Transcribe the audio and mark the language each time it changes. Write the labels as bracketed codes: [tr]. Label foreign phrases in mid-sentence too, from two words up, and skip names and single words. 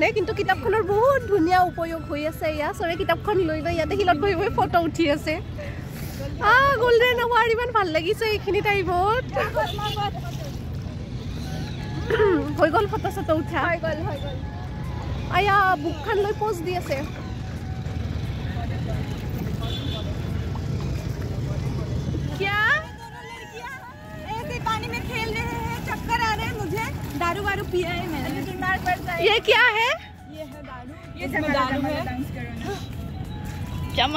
[as] কিন্তু কিতাপখনৰ বহুত ধুনীয়া উপয়োগ হৈ আছে। এয়া চবে কিতাপখন লৈ লৈ ইয়াতে শিলত বহি বহি ফটো উঠি আছে। [en] golden hour [as] ইমান ভাল লাগিছে এইখিনি টাইমত। হৈ গ'ল ফটো চটো উঠা। আয়া বুকখন লৈ পোজ দি আছে। [hi] क्या ऐसे पानी में खेल रहे हैं, चक्कर आ रहे हैं मुझे। दारू वारू पिया है मैंने, बीमार पड़ जाए। ये क्या है? ये है दारू। ये दारू है।